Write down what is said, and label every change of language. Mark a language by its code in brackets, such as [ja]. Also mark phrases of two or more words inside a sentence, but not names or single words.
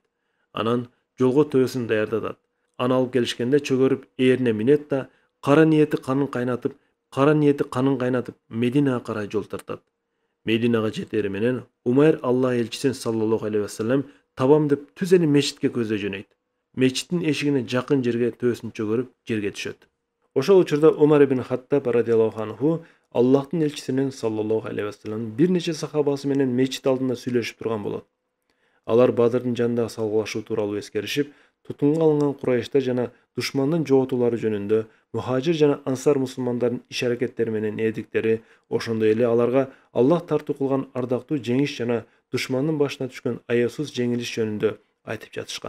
[ky] Анан жолго төбөсүн даярдатат. Аны алып келишкенде чөгөрүп ээрине минет да, кара ниети канын кайнатып, Мединага карай жол тартат. Мединага жетери менен Умайр Аллах элчисин [ar] صلى الله عليه وسلم [ky] табам деп түз эле мечитке көздөй жөнөйт. Мечиттин эшигине жакын жерге төбөсүн чөгөрүп жерге түшөт. Ошол учурда Умар ибн Хаттаб [ar] رضي الله عنه [ky] Аллахтын элчисинин [ar] صلى الله عليه وسلم [ky] бир нече сахабасы менен мечит алдында сүйлөшүп турган болот. Алар Бадырдын жанындагы салгылашуу тууралуу эскеришип, тутумга алынган Курайштар жана душмандын жоготуулары жөнүндө, мухажир жана ансар мусулмандардын иш-аракеттери менен эдиктери, ошондой эле аларга Аллах тартуу кылган ардактуу жеңиш жана душмандын башына түшкөн аясыз жеңилиш жөнүндө айтып жатышкан.